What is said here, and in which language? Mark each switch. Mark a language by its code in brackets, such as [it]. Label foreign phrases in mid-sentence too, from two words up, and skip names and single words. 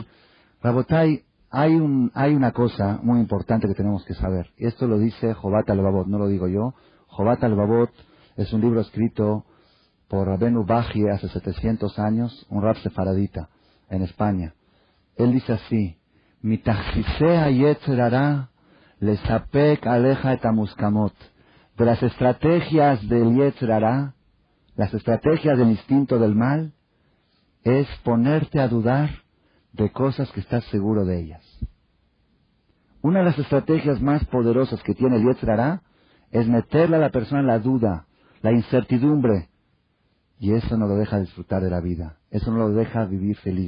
[es] Rabotai, hay una cosa muy importante que tenemos que saber, y esto lo dice Jobat al-Babot, no lo digo yo. Jobat al-Babot es un libro escrito por Rabenu Bajie hace 700 años, un rab sefaradita, en España. Él dice así, [he] מתחבולות יצר הרע לספק עליך את המוסכמות. [es] De las estrategias del [he] יצר הרע, [es] las estrategias del instinto del mal, es ponerte a dudar de cosas que estás seguro de ellas. Una de las estrategias más poderosas que tiene el [he] יצר הרע [es] es meterle a la persona la duda, la incertidumbre, y eso no lo deja disfrutar de la vida, eso no lo deja vivir feliz.